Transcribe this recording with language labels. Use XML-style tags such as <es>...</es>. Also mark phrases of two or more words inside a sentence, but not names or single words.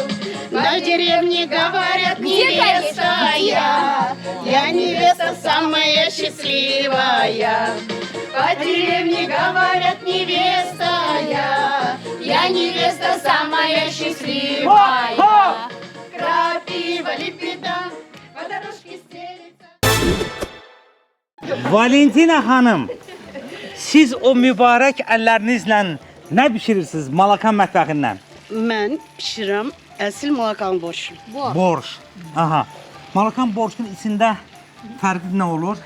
<ru>На деревне говорят, невеста я невеста самая счастливая. По деревне говорят, невеста я невеста самая счастливая. Крапива лебеда по дорожке стелется.</ru> <az>Valentina xanım, siz o mübarək əllərinizlə nə bişirirsiniz Malakan mətbəxindən? Mən bişirəm əsl Malakan borşu. Borş. Aha. Malakan borşunun içində fərqi nə olur?</az>